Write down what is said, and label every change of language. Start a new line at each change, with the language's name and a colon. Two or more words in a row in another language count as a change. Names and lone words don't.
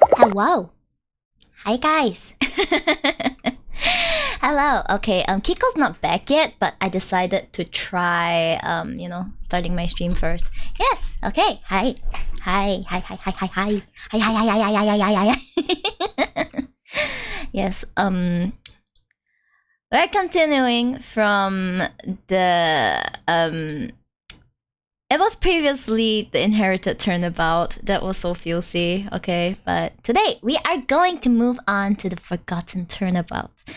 English: wow. Hi guys. Hello. Okay, Kiko's not back yet, but I decided to try starting my stream first. Yes. Okay. Hi. Hi. Hi. Hi. Hi. Hi. Hi. Hi. Hi. Hi. Hi. Hi. Hi. Hi. Hi. Yes. We're continuing from the it was previously the inherited turnabout. That was so filthy, okay? But today we are going to move on to the forgotten turnabout.